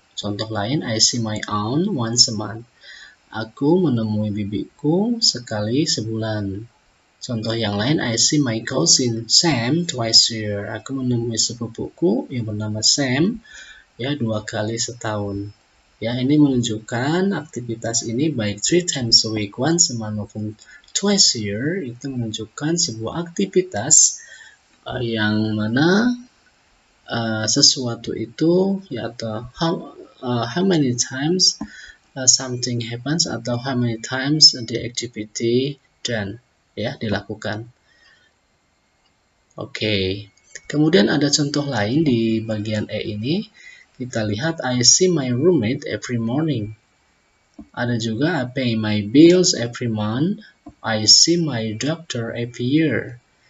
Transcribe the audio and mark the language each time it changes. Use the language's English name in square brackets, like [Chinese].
[Indonesian] Contoh lain, [English] I see my aunt once a month. [Indonesian] Aku menemui bibiku sekali sebulan. Contoh yang lain, [English] I see my cousin Sam twice a year. [Indonesian] Aku menemui sepupuku yang bernama Sam ya 2 kali setahun. Ya, ini menunjukkan aktivitas ini baik [English] 3 times a week, once a month [Indonesian] maupun [English] twice a year, [Indonesian] itu menunjukkan sebuah aktivitas yang mana sesuatu itu ya, atau [English] how many times something happens, [Indonesian] atau [English] how many times the activity done [Indonesian] ya dilakukan. Oke. Kemudian ada contoh lain di bagian E ini. Kita lihat [English] I see my roommate every morning. [Indonesian] Ada juga [English] I pay my bills every month. I see my doctor every year.